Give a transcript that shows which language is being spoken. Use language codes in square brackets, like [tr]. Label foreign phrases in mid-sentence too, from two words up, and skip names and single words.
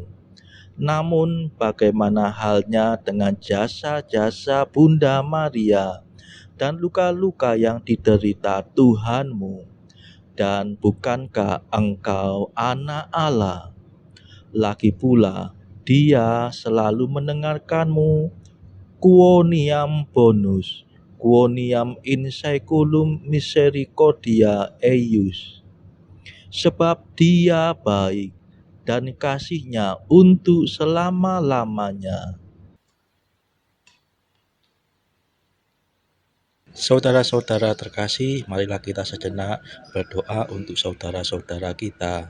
[id] Namun bagaimana halnya dengan jasa-jasa Bunda Maria dan luka-luka yang diderita Tuhanmu? Dan bukankah engkau anak Allah? Lagi pula, Dia selalu mendengarkanmu. [la] Quoniam bonus, quoniam in saeculum misericordia eius. [id] Sebab Dia baik dan kasih-Nya untuk selama-lamanya. Saudara-saudara terkasih, marilah kita sejenak berdoa untuk saudara-saudara kita.